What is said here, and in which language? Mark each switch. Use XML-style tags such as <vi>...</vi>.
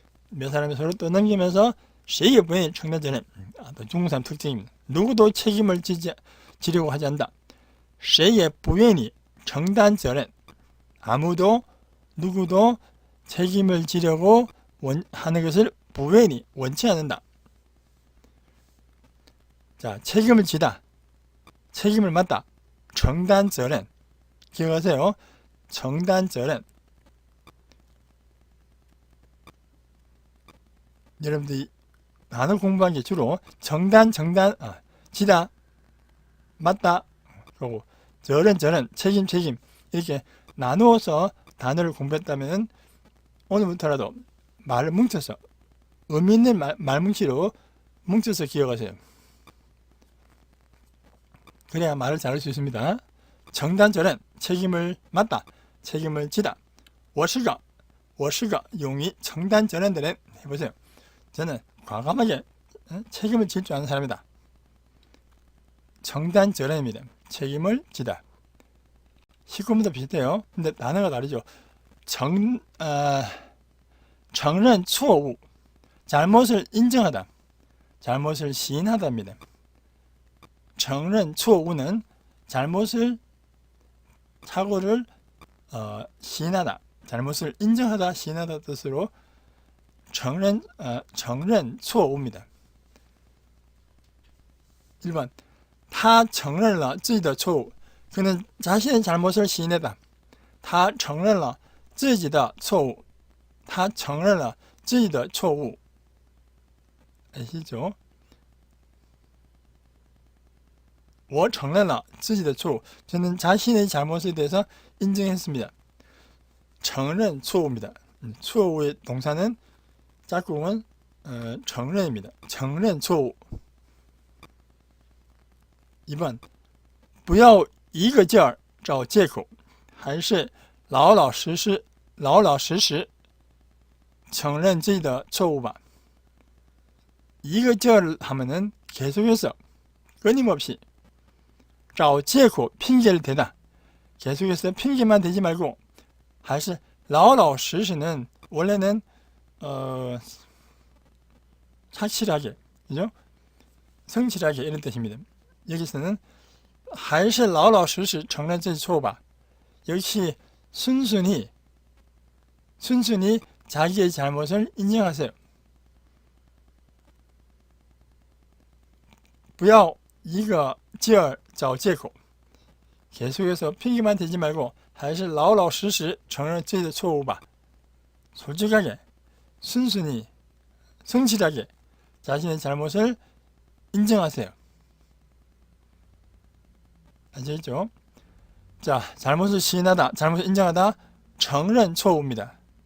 <ko>몇 사람이 서로 떠넘기면서</ko> <zh>谁也不愿意承担责任.</zh> <ko>중국 사람 특징입니다. 누구도 책임을 지려고 하지 않는다.</ko> <zh>谁也不愿意承担责任.</zh> <ko>아무도 누구도 책임을 지려고 하는 것을</ko> <zh>不愿意</zh> <ko>원치 않는다. 자, 책임을 지다, 책임을 맡다,</ko> <zh>承担责任.</zh> <ko>기억하세요.</ko> <zh>承担责任.</zh> <ko>여러분들이 단어 공부한 게 주로 정단, 지다, 맞다, 그리고 저런, 책임 이렇게 나누어서 단어를 공부했다면 오늘부터라도 말을 뭉쳐서 의미 있는 말뭉치로 뭉쳐서 기억하세요. 그래야 말을 잘할 수 있습니다. 정단, 책임을 맡다, 책임을 지다.</ko> <zh>我是个勇于承担责任的人.</zh> <ko>해보세요. 저는 과감하게 책임을 질 줄 아는 사람이다.</ko> <zh>承担责任</zh> <ko>입니다. 책임을 지다. 19번도 비슷해요. 근데 단어가 다르죠.</ko> <zh>承认错误,</zh> <ko>잘못을 인정하다, 잘못을 시인하다입니다.</ko> <zh>承认错误</zh> <ko>는 잘못을, 사고를 시인하다, 잘못을 인정하다, 시인하다 뜻으로 承认错误입니다.</ko> <zh>1번 他承认了自己的错误.</zh> <ko>그는 자신의 잘못을 시인했다.</ko> <zh>他承认了自己的错误.他承认了自己的错误.</zh> <ko>아시죠?</ko> <zh>我承认了自己的错误.</zh> <ko>저는 자신의 잘못에 대해서 인정했습니다.</ko> <zh>承认错误</zh> <ko>입니다. 错误의 동사는 짝꿍은 承认입니다.</ko> <zh>承认错误. 2번 不要一个劲儿找借口，还是老老实实承认自己的错误吧.</zh> <ko>이</ko> <zh>个劲儿</zh> <ko>하면은 계속해서 끊임없이</ko> <zh>找借口</zh> <ko>핑계를 대다. 계속해서 핑계만 대지 말고</ko> <zh>还是老老实实</zh> <ko>는 원래는 확실하게, 그죠? 성실하게 이런 뜻입니다. 여기서는</ko> <zh>还是老老实实承认自己错误吧.</zh> <ko>역시 순순히 자기의 잘못을 인정하세요.</ko> <zh>不要一个劲儿找借口.</zh> <ko>계속해서 핑계만 대지 말고</ko> <zh>还是老老实实承认自己的错误吧.</zh> <ko>솔직하게, 순순히, 성실하게 자신의 잘못을 인정하세요. 아시겠죠? 자, 잘못을 시인하다, 잘못을 인정하다,</ko> <zh>承认错误</zh> <ko>입니다.</ko>